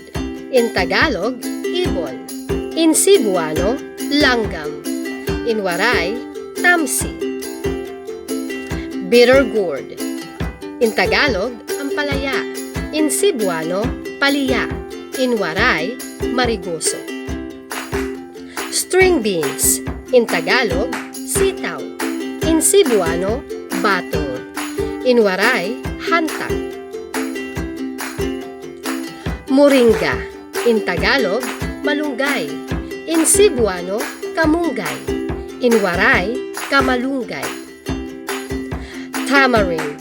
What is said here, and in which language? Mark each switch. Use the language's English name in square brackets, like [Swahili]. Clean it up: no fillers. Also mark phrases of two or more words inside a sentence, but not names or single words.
[English] In Tagalog, ibon. In Cebuano, langgam. In Waray, tamsi. Bitter gourd. In Tagalog, ampalaya. In Cebuano, paliya. In Waray, marigoso. String beans. In Tagalog, sitaw. In Cebuano, batong. In Waray, hantang. Moringa. In Tagalog, malunggay. In Cebuano, kamunggay. In Waray, kamalunggay. Tamarind.